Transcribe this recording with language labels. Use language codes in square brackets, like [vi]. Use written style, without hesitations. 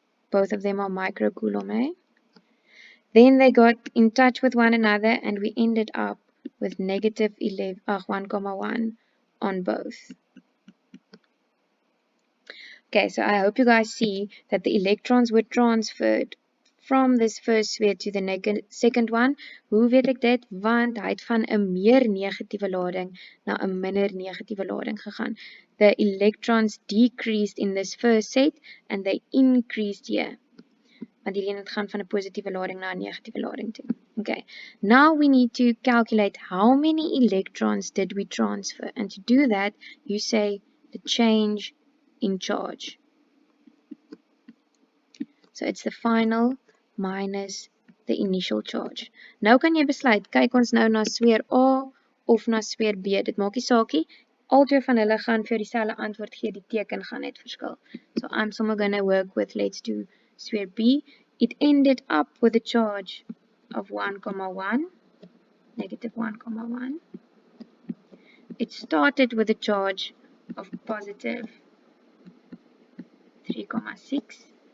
[en] Both of them are microcoulomb, eh? Then they got in touch with one another and we ended up with negative 1,1 on both. Okay, so I hope you guys see that the electrons were transferred from this first sphere to the second one. [af] Hoe weet ek dit? Want hy het van 'n meer negatiewe lading na 'n minder negatiewe lading gegaan. [en] The electrons decreased in this first set and they increased here. [af] Want hierdie het gaan van 'n positiewe lading na 'n negatiewe lading toe. [en] Okay, now we need to calculate how many electrons did we transfer. And to do that, you say the change in charge. So it's the final minus the initial charge. [af] Nou kan jy besluit, kyk ons nou na sfeer A of na sfeer B. Dit maak nie saakie. Al twee van hulle gaan vir jou dieselfde antwoord gee, die teken gaan net verskil. [en] So I'm somewhere gonna work with, let's do sphere B. It ended up with a charge of 1,1, negative 1,1. It started with a charge of positive 3,6.